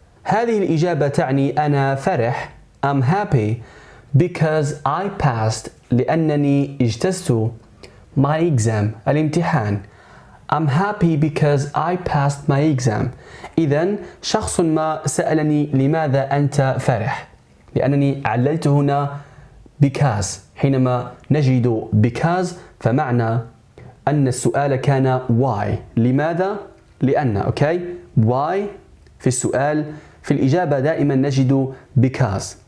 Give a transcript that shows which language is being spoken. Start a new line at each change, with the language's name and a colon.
Arabic: هذه الإجابة تعني أنا فرح.
English: I'm happy because I passed
Arabic: لأنني اجتزت
English: my exam
Arabic: الامتحان.
English: I'm happy because I passed my exam.
Arabic: إذن شخص ما سألني لماذا أنت فرح؟ لأنني عللت هنا because. حينما نجد because فمعنى أن السؤال كان why. لماذا؟ لأن. أوكي؟ why في السؤال، في الإجابة دائما نجد because.